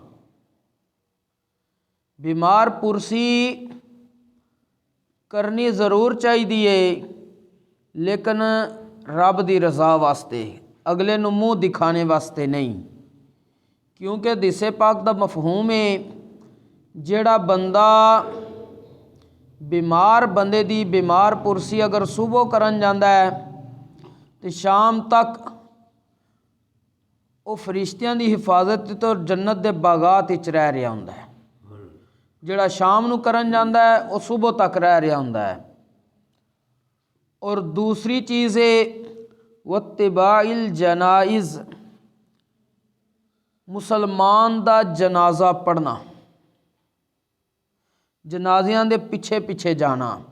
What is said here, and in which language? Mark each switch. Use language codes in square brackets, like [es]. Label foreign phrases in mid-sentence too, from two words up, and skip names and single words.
[pa] بیمار پرسی کرنی ضرور چاہیے لیکن رب دی رضا واسطے، اگلے نو منہ دکھانے واسطے نہیں، کیونکہ حدیث پاک دا مفہوم ہے جیڑا بندہ بیمار بندے دی بیمار پرسی اگر صبح کرن جاندا ہے تو شام تک وہ فرشتیاں دی حفاظت تو جنت دے باغات وچ رہ رہا ہوندا ہے، جڑا شام نو کرن جاندا ہے وہ صبح تک رہ رہا ہوندا ہے۔ اور دوسری چیز ہے [ar] واتباع الجنائز، [pa] مسلمان دا جنازہ پڑھنا، جنازیاں دے پیچھے پیچھے جانا۔